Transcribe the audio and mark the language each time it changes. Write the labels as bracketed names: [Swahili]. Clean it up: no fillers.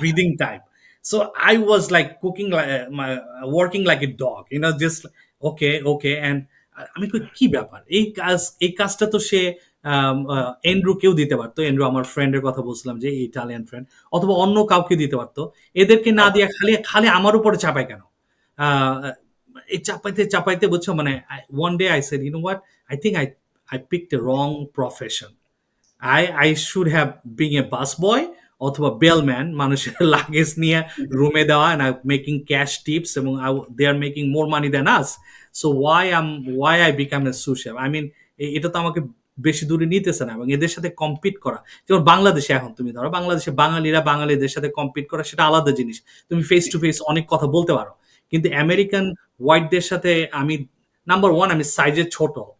[English] Breathing time. So I was like cooking, working like a dog, just okay, okay. [Bangla] And আমি কই, "কি ব্যাপার? এই কাজটা তো সে এন্ড্রুকেও দিতে পারত।" এন্ড্রু আমার ফ্রেন্ডের কথা বলছিলাম যে ইটালিয়ান ফ্রেন্ড। অথবা অন্য কাউকে দিতে পারত। এদেরকে না আচ্ছা, দিয়া খালি খালি আমার উপরে চাপায় কেন? আ এই চাপাইতে, চাপাইতে বুঝছো মানে [English] one day I said, "You know what? I think I picked the wrong profession." I should have been a busboy [Bangla] অথবা বেলম্যান, মানুষের লাগেজ নিয়ে রুমে দেওয়া, [English] and I'm making cash tips এবং they are making more money than us. So why I become a sous chef? I mean, [Bangla] এটা তো আমাকে বেশি দূরে নিতেছে না এবং এদের সাথে কম্পিট করা। যেমন বাংলাদেশে এখন তুমি ধরো বাংলাদেশে বাঙালিরা বাঙালিদের সাথে কম্পিট করা সেটা আলাদা জিনিস। তুমি ফেস জি, টু ফেস অনেক কথা বলতে পারো। কিন্তু জি, আমেরিকান হোয়াইটদের সাথে আমি নাম্বার 1 আমি সাইজে ছোট।